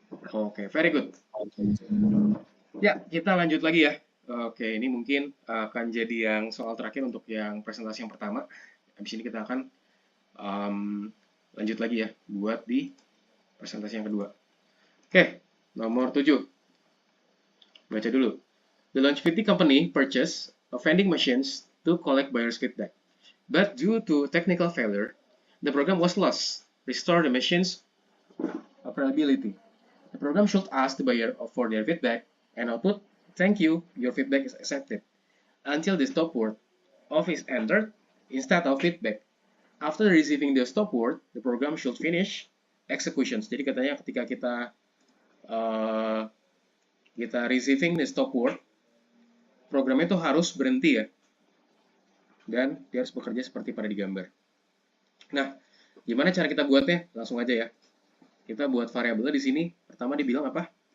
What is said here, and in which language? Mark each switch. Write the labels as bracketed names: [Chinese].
[Indonesian] Oke, very good. Ya, kita lanjut lagi ya. Oke, ini mungkin akan jadi yang soal terakhir untuk yang presentasi yang pertama. Habis ini kita akan lanjut lagi ya buat di presentasi yang kedua. Oke, nomor 7. Baca dulu. [English] The Launchpad company purchased vending machines to collect buyers' feedback. But due to technical failure, the program was lost. Restore the machines. availability. The program should ask the buyer for their feedback and output, "Thank you, your feedback is accepted," until the stop word "off" is entered instead of feedback. After receiving the stop word, the program should finish executions. [Indonesian] Jadi katanya ketika kita [English] receiving the stop word, [Indonesian] programnya itu harus berhenti ya, dan dia harus bekerja seperti pada digambar. Nah, gimana cara kita buatnya? Langsung aja ya. Kita buat variabelnya di sini. Pertama dibilang apa?